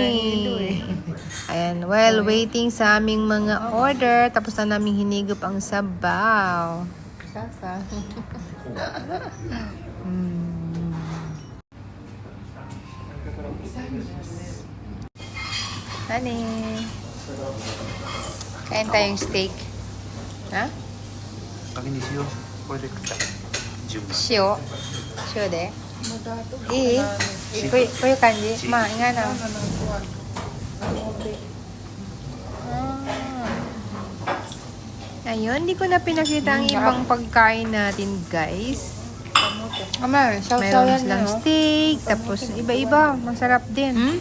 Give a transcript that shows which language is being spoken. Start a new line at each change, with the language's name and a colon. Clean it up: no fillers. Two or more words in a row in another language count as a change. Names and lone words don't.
Filipino: Ayan,
English: while waiting
Filipino: sa aming mga order, tapos na namin hinigop ang sabaw. Honey. Kain tayong steak. Ha?
Japanese: 確認しよう。これで食った。十分。塩。塩で。いい？こういう感じ？ まあ、nga na.
Filipino: Ayun, hindi ko na pinakita ang ibang pagkain natin, guys. Mayroon silang steak, tapos iba-iba, masarap din.